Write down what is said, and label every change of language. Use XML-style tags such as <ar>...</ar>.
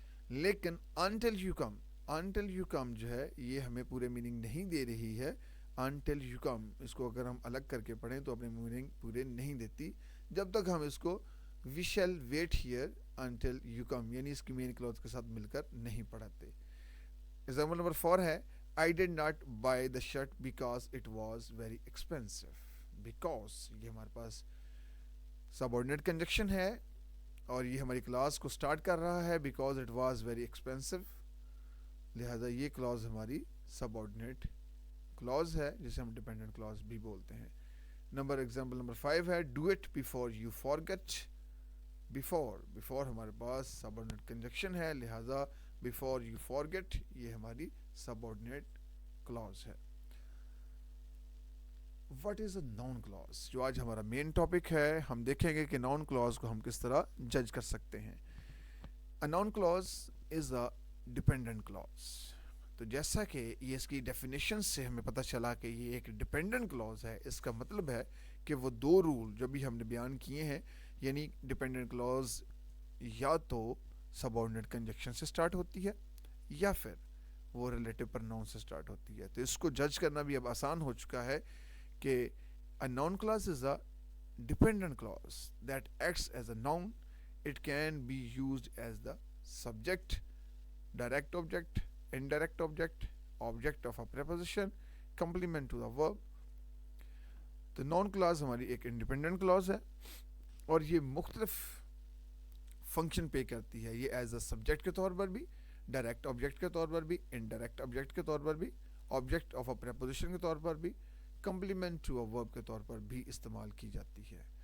<ur>لیکن</ur> <en>until you come</en> <ur>جو ہے یہ ہمیں پورے میننگ نہیں دے رہی ہے. انٹل یو کم اس کو اگر ہم الگ کر کے پڑھیں تو اپنے میننگ پورے نہیں دیتی جب تک ہم اس کو</ur> <en>we shall wait here until you come</en> <ur>یعنی اس کی مین کلاز کے ساتھ مل کر نہیں پڑھاتے. ایگزامپل نمبر 4 ہے</ur> <en>I did not buy the shirt because it was very expensive.</en> <ur>Because یہ ہمارے پاس subordinate conjunction ہے اور یہ ہماری کلاس کو سٹارٹ کر رہا ہے</ur> <en>because it was very expensive,</en> <ur>لہٰذا یہ کلاز ہماری subordinate کلاز ہے جسے ہم ڈیپینڈنٹ کلاز بھی بولتے ہیں. ایگزامپل نمبر 5 ہے</ur> <en>do it before you forget.</en> <ur>before ہمارے پاس subordinate conjunction ہے, لہٰذا</ur> <en>before you forget</en> <ur>یہ ہماری subordinate clause ہے.</ur> <en>What is a noun clause؟</en> <ur>جو آج ہمارا مین ٹاپک ہے, ہم دیکھیں گے کہ noun clause کو ہم کس طرح جج کر سکتے ہیں.</ur> <en>A noun clause is a dependent clause.</en> <ur>تو جیسا کہ یہ اس کی ڈیفینیشن سے ہمیں پتہ چلا کہ یہ ایک ڈیپینڈنٹ کلاز ہے, اس کا مطلب ہے کہ وہ دو رول جو بھی ہم نے بیان کیے ہیں, یعنی ڈیپینڈنٹ کلاز یا تو سب آرڈینیٹ کنجکشن سے سٹارٹ ہوتی ہے یا پھر وہ ریلیٹو پرناؤن سے سٹارٹ ہوتی ہے. تو اس کو جج کرنا بھی اب آسان ہو چکا ہے کہ</ur> <en>a noun clause is a dependent clause that acts as a noun. It can be used as the subject, direct object, indirect object, object of a preposition, complement to the verb.</en> <ur>تو noun clause ہماری ایک independent clause ہے اور یہ مختلف function پے کرتی ہے. یہ ایز اے سبجیکٹ کے طور پر بھی, ڈائریکٹ آبجیکٹ کے طور پر بھی, انڈائریکٹ آبجیکٹ کے طور پر بھی, آبجیکٹ آف اے پریپوزیشن کے طور پر بھی, کمپلیمنٹ ٹو اے ورب کے طور پر بھی استعمال کی جاتی ہے.</ur>